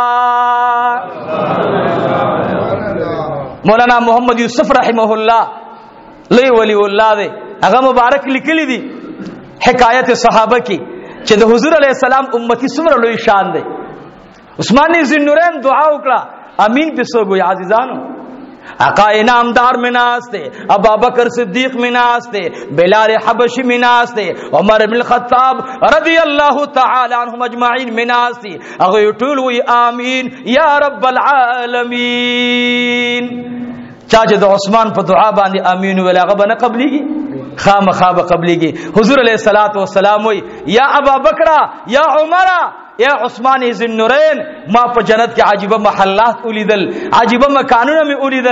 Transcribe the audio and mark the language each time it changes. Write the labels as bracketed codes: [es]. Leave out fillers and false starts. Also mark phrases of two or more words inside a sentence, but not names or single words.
[ps] مولانا محمد یوسف [ar] رحمه الله [ps] لوی ولی الله دے هغه مبارک لیکلی دی حکایت صحابه کی چې د حضور [ar] علیہ السلام [ps] امتی څومره لوی شان دی. عثماني ذنورین دعا وکړه امین په سوګو عزیزانو آقا انعامدار میں ناستے، ابا بکر صدیق میں ناستے، بلال حبشی میں ناستے، عمر بن الخطاب [ar] رضی اللہ تعالی عنہم اجمعین [ps] میں ناستے، اگے ټول وی [ar] آمین یا رب العالمین. [ps] چاچے د عثمان په دعا باندې امین ویل هغه نه قبليږي، خامخا به قبليږي. حضور [ar] علیہ الصلوۃ والسلام [ps] وی یا ابا بکر یا عمر یا عثمان ذی النورین، ما په جنت کې عجیبه محلات ولیدل، عجیبه مکانونه می ولیدل.